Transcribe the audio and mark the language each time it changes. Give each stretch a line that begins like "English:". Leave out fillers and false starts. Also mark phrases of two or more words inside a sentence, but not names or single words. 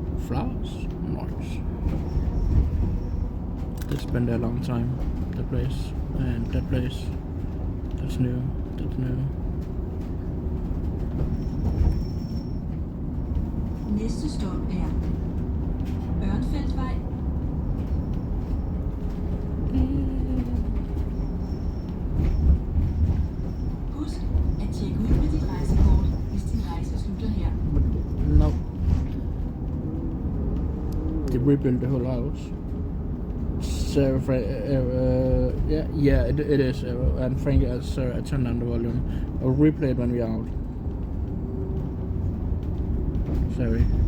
English: flowers? Nice. It's been there a long time, that place. And that place. That's new. That's new.
Danish: Næste stop er Ørnfeldtvej. Husk at tjekke ud med dit rejsekort, hvis din rejse slutter her.
English: No. They rebuilt the whole house. Sarah, yeah, it is. And Frank, Sarah, I turned down the volume. I'll replay it when we're out. Sorry.